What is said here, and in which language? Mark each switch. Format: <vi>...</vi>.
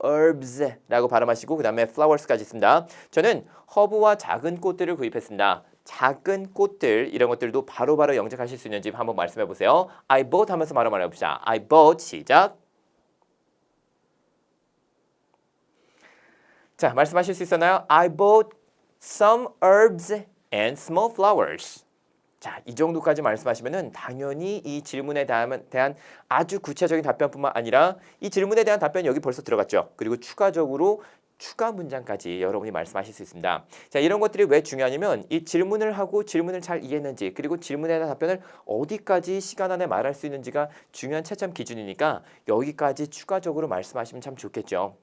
<ko>herbs라고 발음하시고 그 다음에 flowers까지 있습니다. 저는 허브와 작은 꽃들을 구입했습니다. 작은 꽃들 이런 것들도 바로바로 영작하실 수 있는지 한번 말씀해 보세요.</ko> <en>I bought</en> <ko>하면서 바로 말해봅시다.</ko> <en>I bought</en> <ko>시작. 자, 말씀하실 수 있었나요?</ko> <en>I bought some herbs and small flowers.</en> <ko>자, 이 정도까지 말씀하시면은 당연히 이 질문에 대한 아주 구체적인 답변뿐만 아니라 이 질문에 대한 답변이 여기 벌써 들어갔죠. 그리고 추가적으로 추가 문장까지 여러분이 말씀하실 수 있습니다. 자, 이런 것들이 왜 중요하냐면 이 질문을 하고 질문을 잘 이해했는지 그리고 질문에 대한 답변을 어디까지 시간 안에 말할 수 있는지가 중요한 채점 기준이니까 여기까지 추가적으로 말씀하시면 참 좋겠죠.</ko>